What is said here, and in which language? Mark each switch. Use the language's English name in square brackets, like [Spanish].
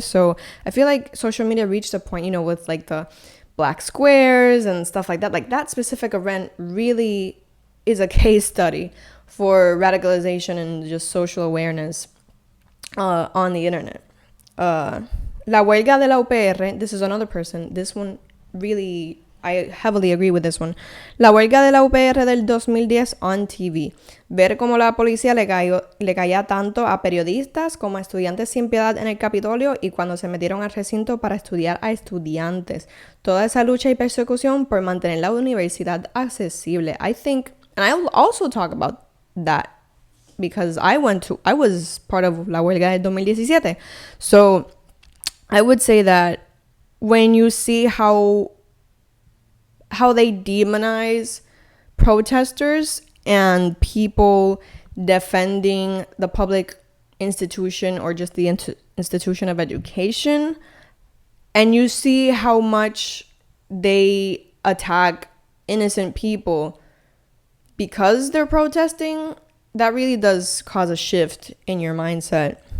[English] So I feel like social media reached a point, you know, with like the black squares and stuff like that. Like that specific event really is a case study for radicalization and just social awareness on the internet. [Spanish] La huelga de la UPR, [English] this is another person. This one really, I heavily agree with this one. [Spanish] La huelga de la UPR del 2010 [English] on TV. [Spanish] Ver cómo la policía le caía tanto a periodistas como a estudiantes sin piedad en el Capitolio y cuando se metieron al recinto para estudiar a estudiantes. Toda esa lucha y persecución por mantener la universidad accesible. [English] I think, and I'll also talk about that because I was part of [Spanish] la huelga del 2017. [English] So I would say that when you see how they demonize protesters and people defending the public institution or just the institution of education, and you see how much they attack innocent people because they're protesting, that really does cause a shift in your mindset.